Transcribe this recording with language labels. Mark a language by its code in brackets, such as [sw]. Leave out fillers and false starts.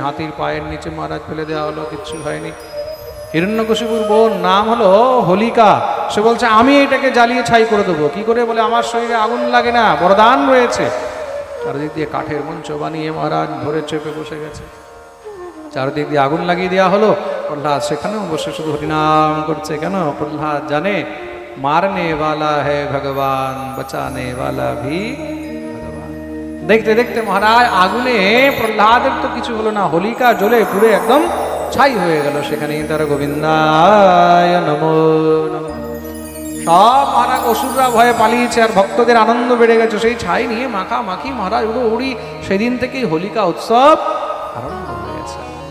[bn] হাতির পায়ের নিচে মহারাজ ফেলে দেওয়া হলো, কিচ্ছু হয়নি। হিরণ্যকশিপুর বোন নাম হলো হোলিকা। সে বলছে আমি এটাকে জ্বালিয়ে ছাই করে দেবো। কি করে? বলে আমার শরীরে আগুন লাগে না, বরদান রয়েছে। চারদিক দিয়ে কাঠের মঞ্চ বানিয়ে মহারাজ ধরে চেপে বসে গেছে। চারদিক দিয়ে আগুন লাগিয়ে দেওয়া হলো। প্রহ্লাদ সেখানেও বসে শুধু হরিনাম করছে। কেন? প্রহ্লাদ জানে [hi] মারনে वाला है भगवान, बचाने वाला भी भगवान। [bn] দেখতে দেখতে মহারাজ আগুনে প্রহ্লাদের তো কিছু হলো না, হোলিকা জ্বলে পুড়ে একদম ছাই হয়ে গেল। সেখানেই তার গোবিন্দায় নমো নমঃ। সব মহারাজ অসুররা ভয়ে পালিয়েছে, আর ভক্তদের আনন্দ বেড়ে গেছে। সেই ছাই নিয়ে মাখামাখি মহারাজ উড়ো উড়ি। সেদিন থেকেই হোলিকা উৎসব আরম্ভ হয়ে গেছে।